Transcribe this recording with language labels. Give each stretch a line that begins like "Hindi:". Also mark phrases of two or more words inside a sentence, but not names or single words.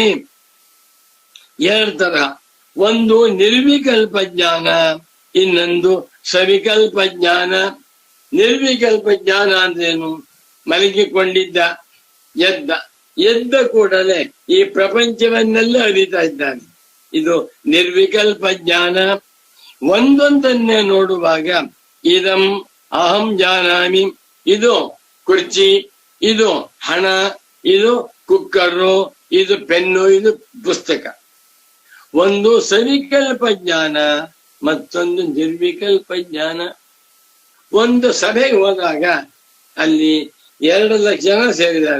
Kannada: ಎರಡು ತರಹ, ಒಂದು ನಿರ್ವಿಕಲ್ಪ ಜ್ಞಾನ, ಇನ್ನೊಂದು ಸವಿಕಲ್ಪ ಜ್ಞಾನ. ನಿರ್ವಿಕಲ್ಪ ಜ್ಞಾನ ಅಂದ್ರೇನು? ಮಲಗಿಕೊಂಡಿದ್ದ, ಎದ್ದ ಕೂಡಲೇ ಈ ಪ್ರಪಂಚವನ್ನೆಲ್ಲ ಅರಿತಾ ಇದ್ದಾನೆ. ಇದು ನಿರ್ವಿಕಲ್ಪ ಜ್ಞಾನ. ಒಂದೊಂದನ್ನೇ ನೋಡುವಾಗ
Sanskrit: ಇದಂ ಅಹಂ ಜಾನಾಮಿ,
Kannada: ಇದು ಕುರ್ಚಿ, ಇದು ಹಣ, ಇದು ಕುಕ್ಕರು, ಇದು ಪೆನ್ನು, ಇದು ಪುಸ್ತಕ. ಒಂದು ಸವಿಕಲ್ಪ ಜ್ಞಾನ, ಮತ್ತೊಂದು ನಿರ್ವಿಕಲ್ಪ ಜ್ಞಾನ. ಒಂದು ಸಭೆಗೆ ಹೋದಾಗ ಅಲ್ಲಿ 2 ಲಕ್ಷ ಜನ ಸೇರಿದ್ದಾರೆ.